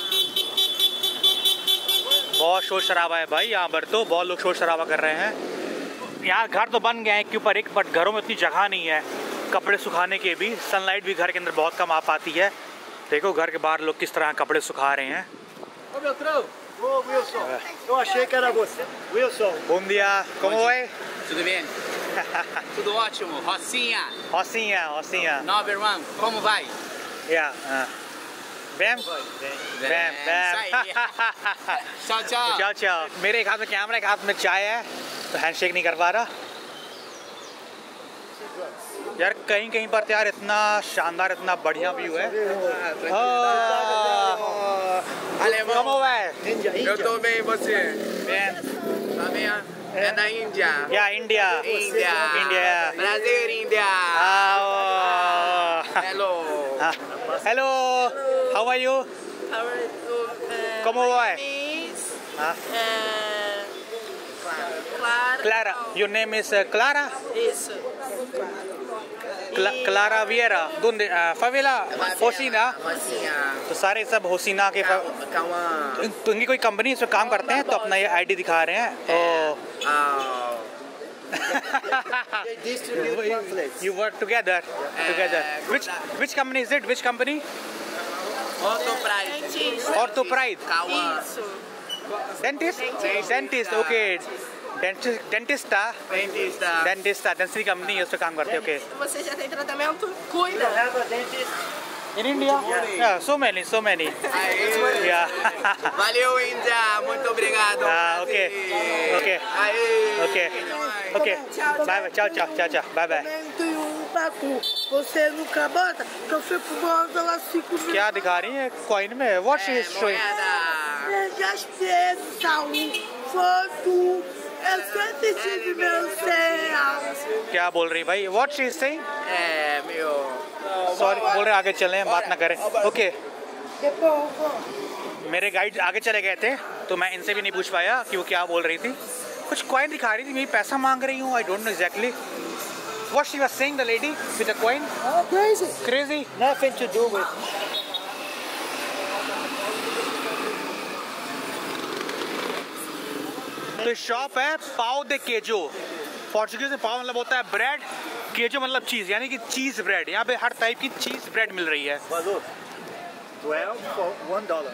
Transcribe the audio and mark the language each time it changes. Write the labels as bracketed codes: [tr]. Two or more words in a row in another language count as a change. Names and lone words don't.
[hi] बहुत शोर शराबा है भाई यहाँ पर, तो बहुत लोग शोर शराबा कर रहे हैं। यहाँ घर तो बन गए हैं एक के ऊपर एक, बट घरों में इतनी जगह नहीं है कपड़े सुखाने के भी। सनलाइट भी घर के अंदर बहुत कम आ पाती है। देखो घर के बाहर लोग किस तरह कपड़े सुखा रहे हैं। [pt] Wilson, eu achei que era você. Wilson. Bom dia, como vai? Tudo bem? Tudo ótimo. Rocinha. Nova irmã, como vai? [en] Yeah. Bam? Bam. [pt] Ciao. [hi] मेरे एक हाथ में कैमरा, एक हाथ में चाय है, तो हैंडशेक नहीं कर पा रहा यार। कहीं पर यार इतना शानदार, इतना बढ़िया व्यू है। [pt] Como vai? Eu tô bem, e você? Bem. Tá bem? É da Índia. [en] Yeah, India. [pt] Prazer, Índia. [en] Hello. How are you? [pt] Como vai? Clara. [en] Your name is Clara? [pt] Isso. Clara Vieira. ¿Dónde? Favela? Hosina? [hi] तो सारे सब होसीना के तो इनकी कोई कंपनी इसमें काम करते हैं, तो अपना ये आईडी दिखा रहे हैं। [en] You work together. Which company is it? Which company? Ortho Pride. [pt] Isso. [en] Dentist. Okay. [hi] Dentista की कंपनी है, उससे काम करते हैं। ओके। [pt] Você já tem tratamento? Cuida. [en] In India? Yeah, so many. Yeah. [pt] Valeu, Índia. Muito obrigado. [en] Okay. Bye. Ciao. Bye. [pt] Você nunca bota, que eu fico morando lá 5 minutos. [hi] क्या दिखा रही है कॉइन में? [en] What she is showing? [pt] Eu sempre tive meu real. [hi] क्या बोल रही भाई? [en] What she is saying? [pt] Meu. [hi] सॉरी बोल रहे, आगे चलें, बात ना करें। ओके। मेरे गाइड आगे चले गए थे, तो मैं इनसे भी नहीं पूछ पाया कि वो क्या बोल रही थी। कुछ कॉइन दिखा रही थी, मैं पैसा मांग रही हूँ। [en] I don't know exactly what she was saying, the lady with the coin. Crazy. Nothing to do with. [hi] तो शॉप है [pt] pão de queijo. [hi] पोर्चुगीज में पाव मतलब होता है ब्रेड, केजो मतलब चीज़, यानी कि [en] cheese bread. [hi] यहाँ पे हर टाइप की [en] cheese bread [hi] मिल रही है। 12 for $1.